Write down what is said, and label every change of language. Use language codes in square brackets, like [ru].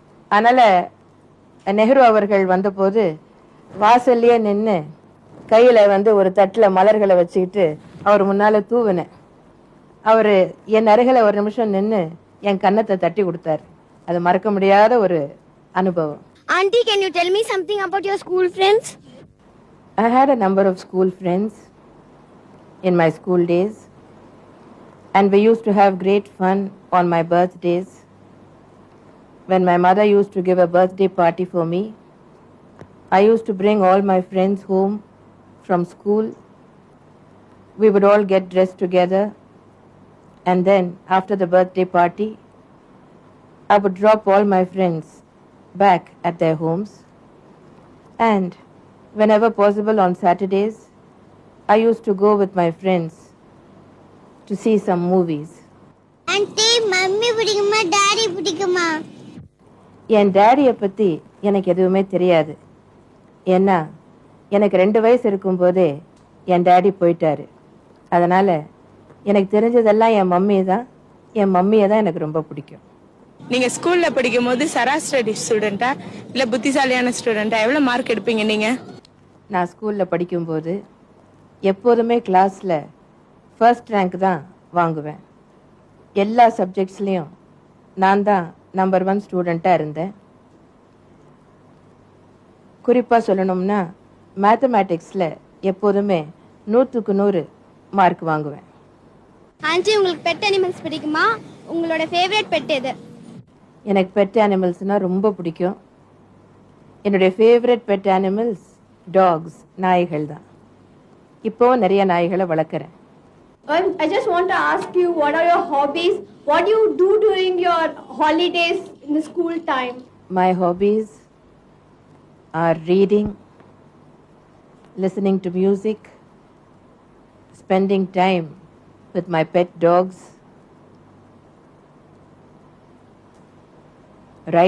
[ta] அதனால் நெஹ்ரு அவர்கள் வந்தபோது வாசல்லையே நின்று கையில் வந்து ஒரு தட்டில் மலர்களை வச்சுக்கிட்டு அவர் முன்னால் தூவினேன். அவர் என் அருகில் ஒரு நிமிஷம் நின்று என் கன்னத்தை தட்டி கொடுத்தார். அது மறக்க முடியாத ஒரு அனுபவம். [en] Auntie, can you tell me something about your school friends? I had a number of school friends in my school days, and we used to have great fun on my birthdays. When my mother used to give a birthday party for me, I used to bring all my friends home from school. We would all get dressed together, and then after the birthday party, I would drop all my friends back at their homes, and whenever possible on Saturdays, I used to go with my friends to see some movies. [ta] Auntie, mummy பிடிக்குமா daddy பிடிக்குமா? என் டாடியை பற்றி எனக்கு எதுவுமே தெரியாது. ஏன்னா எனக்கு 2 வயசு இருக்கும்போதே என் டாடி போயிட்டாரு. அதனால் எனக்கு தெரிஞ்சதெல்லாம் என் மம்மி தான். என் மம்மியை தான் எனக்கு ரொம்ப பிடிக்கும். நீங்க ஸ்கூல்ல படிக்கும் போது சராசரி ஸ்டூடெண்டா இல்ல புத்திசாலியான ஸ்டூடெண்டா? எவ்வளவு மார்க் எடுப்பீங்க நீங்க? நான் ஸ்கூலில் படிக்கும்போது எப்போதுமே கிளாஸில் ஃபர்ஸ்ட் ரேங்க் தான் வாங்குவேன். எல்லா சப்ஜெக்ட்ஸ்லேயும் நான் தான் நம்பர் 1 ஸ்டூடெண்ட்டாக இருந்தேன். குறிப்பாக சொல்லணும்னா மேத்தமேட்டிக்ஸில் எப்போதுமே 100க்கு 100 மார்க் வாங்குவேன். ஆண்டி, உங்களுக்கு பெட் அனிமல்ஸ் பிடிக்குமா? உங்களோட ஃபேவரட் பெட் எது? எனக்கு பெட் அனிமல்ஸ்னால் ரொம்ப பிடிக்கும். என்னுடைய ஃபேவரட் பெட் அனிமல்ஸ் டாக்ஸ், நாய்கள் தான். இப்போவும் நிறைய நாய்களை வளர்க்குறேன். [en] I just want to ask you, what are your hobbies? What do you do during your holidays in the school time? My hobbies are reading, listening to music, spending time with my pet dogs, writing.